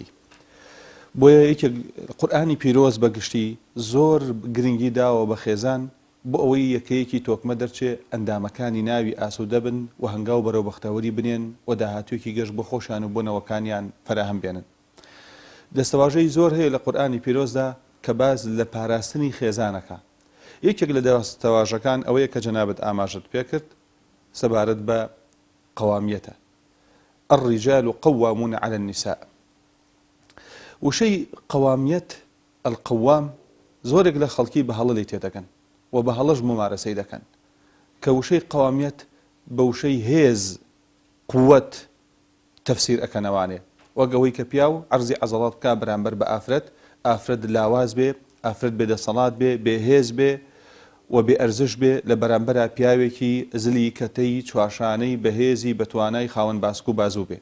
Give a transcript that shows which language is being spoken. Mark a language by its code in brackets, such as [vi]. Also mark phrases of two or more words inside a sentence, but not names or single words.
[ckb] بۆیە یەکێک قورئانی پیرۆز بەگشتی زۆر گرنگی داوە بە خێزان، بۆ ئەوەی یەکەیەکی تۆکمە دەرچێ ئەندامەکانی ناوی ئاسوودە بن و هەنگاو بەرەو بەختەوەری بنێن و داهاتوویەکی گەشت بۆ خۆشیان و بۆ نەوەکانیان فەراهم بێنن. دەستەواژەی زۆر هەیە لە قورئانی پیرۆزدا کە باز لە پاراستنی خێزانەکە. یەکێک لە دەستەواژەکان ئەوەیە کە جەنابەت ئاماژت پێکرد سەبارەت بە قەوامیەتە. [ar] الرجال قوامون على النساء. [ckb] وشەی قەوامیەت، القوام، زۆرێک لە خەڵکی بە هەڵەی تێدەکەن و بە هەڵەش ممارەسەی دەکەن کە وشەی قەوامیەت بە وشەی هێز، قووەت تەفسیر ئەکەنەوانێ، وەک ئەوەی کە پیاو عەرزی عەزەڵات بکا بەرامبەر بە ئافرەت لاواز بێ، ئافرەت بێدەسەڵات بێ، بێهێز بێ و بێ ئەرزش بێ لە بەرامبەرە پیاوێکی زلی کەتەی چواشانەی بەهێزی بەتوانای خاوەن باسک و بازوو بێ.